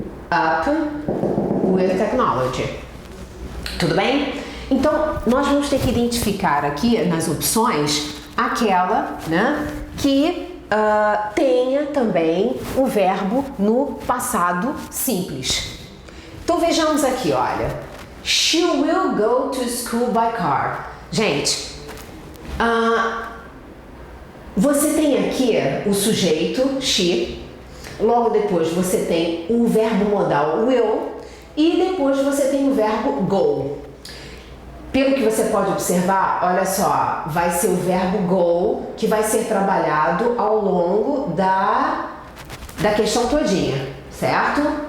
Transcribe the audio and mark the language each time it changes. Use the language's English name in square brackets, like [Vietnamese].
[English] up with technology. [Portuguese] Tudo bem? Então, nós vamos ter que identificar aqui nas opções aquela, né, que tenha também o verbo no passado simples. Então, vejamos aqui, olha. [English] She will go to school by car. [Portuguese] Gente, você tem aqui o sujeito, she, logo depois você tem o verbo modal will e depois você tem o verbo go. Pelo que você pode observar, olha só, vai ser o verbo go que vai ser trabalhado ao longo da questão todinha, certo?